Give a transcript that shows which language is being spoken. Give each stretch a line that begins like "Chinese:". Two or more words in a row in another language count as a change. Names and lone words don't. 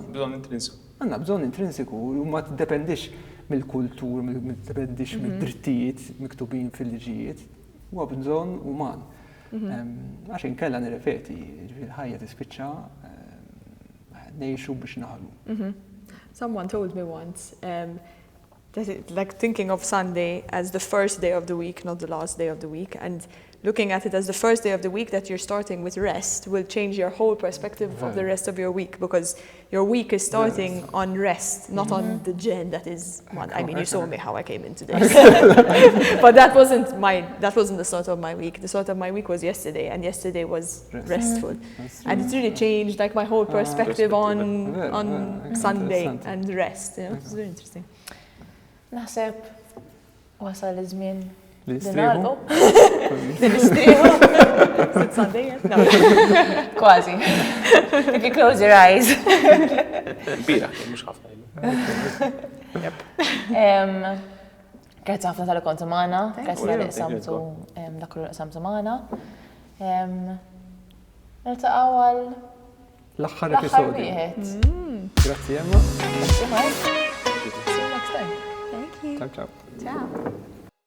Maltese: Bżonn intrinsiku. Għandna bżonn intrinsiku u ma tiddependix mill-kultur, ma tiddependix mid-drittijiet miktubin fil-liġijiet. Huwa bżonn uman. Għax inkella nirrepeti, ħajja tispiċċa ngħixu biex naħlu.
English: Someone told me once that like thinking of Sunday as the first day of the week, not the last day of the week, and looking at it as the first day of the week that you're starting with rest will change your whole perspective of the rest of your week, because your week is starting on rest, not on the gen that is one. I mean, you saw me how I came in today. But that wasn't the start of my week. The start of my week was yesterday, and yesterday was restful. And it really changed like my whole perspective on Sunday and rest. You know, it's very interesting.
Maltese: Naħseb wasal iż-żmien L-istrieħu? L-istrieħu.
English: Is it Sunday yet? No. Kważi. If you close your eyes.
Maltese: Bira, mhux ħafna. Grazzi ħafna tal-kontu magħna, grazzi tal qsamtu dak li qsamtu magħna. Niltaqgħu għal l-aħħar episodju. wieħed. Grazzi Emma.
English: See you next time. Thank you.
Italian: Ciao ciao. Ciao.